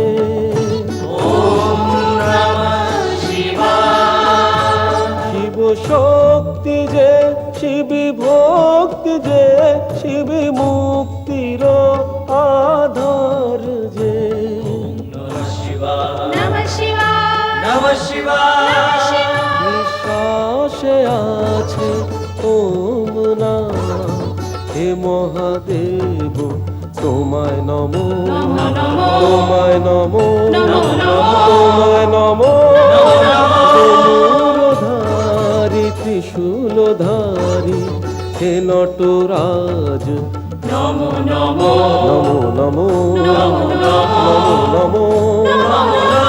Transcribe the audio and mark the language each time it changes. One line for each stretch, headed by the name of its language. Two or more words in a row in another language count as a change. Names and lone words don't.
Sanskrit: ওম নমঃ শিবায়।
Bangla: শিব শক্তি যে, শিবী ভক্তি যে, শিবী মুক্তির আধার যে।
Sanskrit: নমঃ শিবায়, নমঃ শিবায়, নমঃ শিবায়।
Bangla: নিঃশ্বাসে আছে ওম নাম, হে মহাদেব তোমায় নমো, তোমায় নমো, তোমায় নমো। তনুরধারী ত্রিশূলধারী হে নটরাজ, নমো নমো নমো নমো নমো নমো।